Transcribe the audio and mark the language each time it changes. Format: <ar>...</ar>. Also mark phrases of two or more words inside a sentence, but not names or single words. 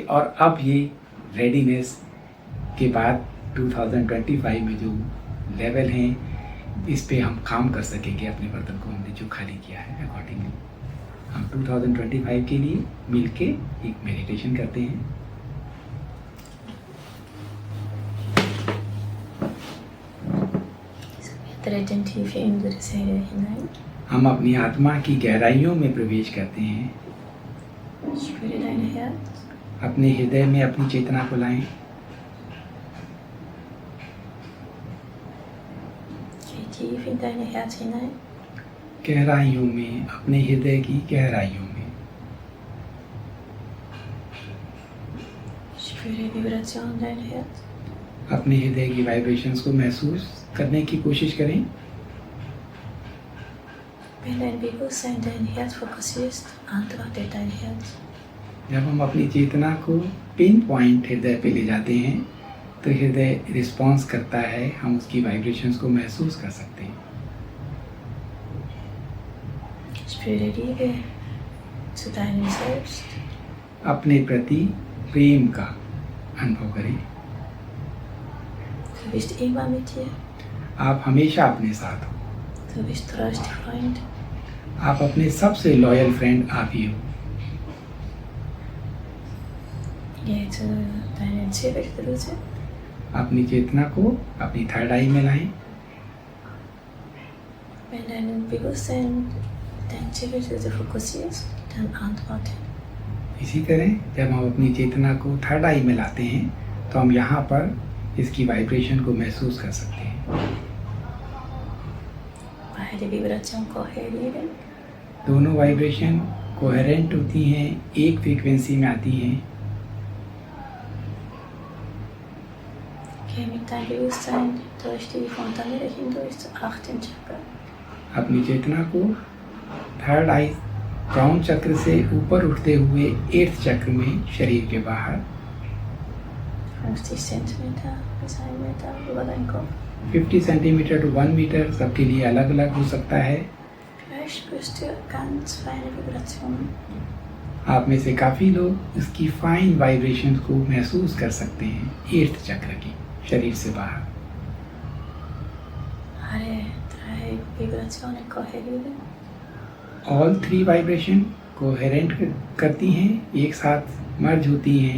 <hi>और अब ये रेडीनेस के बाद 2025 में जो लेवल हैं इस पे हम काम कर सकेंगे। अपने बर्तन को हमने जो खाली किया है अकॉर्डिंगली हम 2025 के लिए मिलके एक मेडिटेशन करते हैं।</hi> <de>Wir treten tief in unsere Seele hinein.</de> <hi>हम अपनी आत्मा की गहराइयों में प्रवेश करते हैं।</hi> <de>Spüre dein Herz.</de> <hi>अपने हृदय में अपनी चेतना को लाएं।</hi> <de>Geh tief in dein Herz hinein.</de> <hi>गहराइयों में, अपने हृदय की गहराइयों में।</hi> <de>Spüre die Vibration dein Herz.</de> <hi>अपने हृदय की वाइब्रेशंस को महसूस करने की कोशिश करें।</hi> <de>Wenn dein Bewusstsein dein Herz fokussierst, antwortet dein Herz.</de> <hi>जब हम अपनी चेतना को</hi> <en>pin point</en> <hi>हृदय पे ले जाते हैं तो हृदय रिस्पॉन्स करता है, हम उसकी वाइब्रेशंस को महसूस कर सकते हैं।</hi> <de>Spüre Liebe zu deinem Selbst.</de> <hi>अपने प्रति प्रेम का अनुभव करें।</hi> <de>Du bist immer mit dir.</de> <hi>आप हमेशा अपने साथ हो।</hi> <de>Du bist treuster Freund.</de> <hi>आप अपने सबसे</hi> <en>loyal friend</en> <hi>आप ही हो।</hi> <de>Geh zu deiner Zirbeldrüse.</de> <hi>अपनी चेतना को अपनी</hi> <en>third eye</en> <hi>में लाएं।</hi> <de>Wenn dein Bewusstsein deine Zirbeldrüse fokussierst, dann antworte.</de> <hi>इसी तरह जब हम अपनी चेतना को</hi> <en>third eye</en> <hi>में लाते हैं तो हम यहाँ पर इसकी वाइब्रेशन को महसूस कर सकते हैं।</hi> <de>Beide Vibrationen kohärieren.</de> <hi>दोनों</hi> <en>vibration coherent</en> <hi>होती हैं, एक फ्रीक्वेंसी में आती हैं।</hi> <de>Geh mit deinem Bewusstsein durch die Fontanelle hindurch zum 8. Chakra.</de> <hi>अपनी चेतना को</hi> <en>third eye crown</en> <hi>चक्र से ऊपर उठते हुए 8th चक्र में शरीर के बाहर</hi> <de>50 Zentimeter bis 1 Meter über deinen Kopf.</de> <hi>50</hi> <en>centimeter to 1 meter</en> <hi>सबके लिए अलग अलग हो सकता है।</hi> <de>Vielleicht spürst du ganz feine Vibrationen.</de> <hi>आप में से काफ़ी लोग इसकी</hi> <en>fine vibration</en> <hi>को महसूस कर सकते हैं 8th चक्र की, शरीर से बाहर।</hi> <de>Alle 3 Vibrationen kohärieren.</de> <en>all 3 vibration coherent</en> <hi>करती हैं, एक साथ मर्ज होती हैं।</hi>